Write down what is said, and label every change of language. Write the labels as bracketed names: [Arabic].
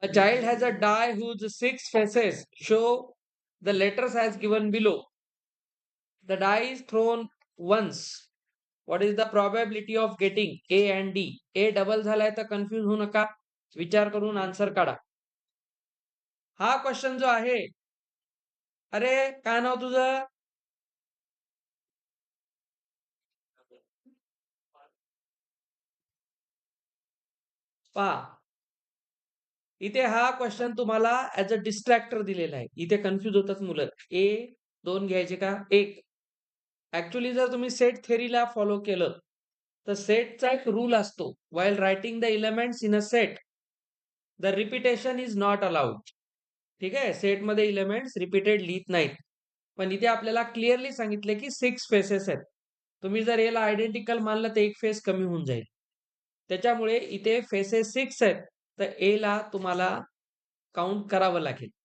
[English] A child has a die whose 6 faces show the letters as given below. The die is thrown once. What is the probability of getting A and D? [Marathi] A double झालाय तर confuse होऊ नका. विचार करून answer काढा. हा question जो आहे, अरे काय नाव तुझं? पहा, इथे हा क्वेश्चन तुम्हाला [English] as a distractor [Marathi] दिलेला आहे. इथे कन्फ्यूज होतात मुलं. ए 2 घ्यायचे का 1? ऍक्च्युली जर तुम्ही सेट थेरीला फॉलो केलं तर सेटचा एक रूल असतो. [English] While writing the elements in a set, the repetition is not allowed. [Marathi] ठीक आहे, सेटमध्ये एलिमेंट्स रिपीटेड लिहित नाहीत. पण इथे आपल्याला क्लिअरली सांगितले की 6 फेसेस आहेत. तुम्ही जर याला आयडेंटिकल मानलं तर एक फेस कमी होऊन जाईल. त्याच्यामुळे इथे फेसेस 6 आहेत, तर ए ला तुम्हाला काउंट करावं लागेल.